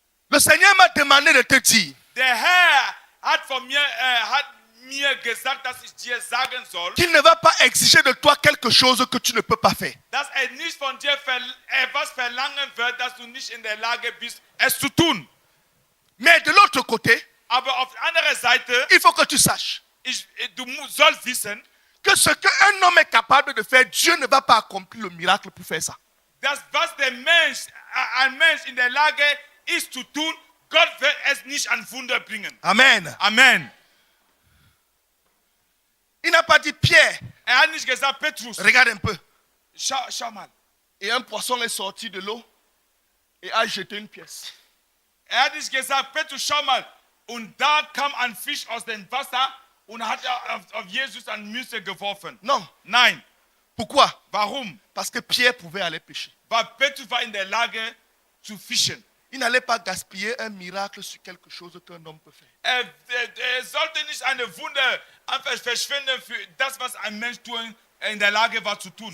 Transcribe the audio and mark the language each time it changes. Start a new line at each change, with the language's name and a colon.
French: Le Seigneur m'a demandé de te dire,
German: Der Herr hat mir gesagt, dass ich dir sagen soll,
French: qu'il ne va pas exiger de toi quelque chose que tu ne peux pas faire.
German: dass nicht von dir etwas verlangen wird, dass du nicht in der Lage bist, es zu tun.
French: Mais de l'autre côté,
German: Aber auf der anderen Seite,
French: il faut que tu saches
German: du sollst wissen,
French: que ce qu'un homme est capable de faire, Dieu ne va pas accomplir le miracle pour faire ça.
German: dass was ein Mensch in der Lage ist zu tun, Gott wird es nicht an Wunder bringen. Amen. Amen.
French: Il n'a pas dit, Pierre,
German: Hat nicht gesagt, Petrus,
French: regarde un peu.
German: schau mal.
French: Et un poisson est sorti de l'eau et a jeté une pièce.
German: Hat nicht gesagt, Petrus, schau mal. Und da kam ein Fisch aus dem Wasser und hat auf Jesus eine Münze geworfen.
French: Non.
German: Nein.
French: Pourquoi?
German: Warum?
French: Parce que Pierre pouvait aller pêcher.
German: Weil Petrus war in der Lage zu fischen.
French: Il n'allait pas gaspiller un miracle sur quelque chose qu'un homme peut faire.
German: Er sollte nicht eine Wunder einfach verschwenden für das, was ein Mensch in der Lage war zu tun.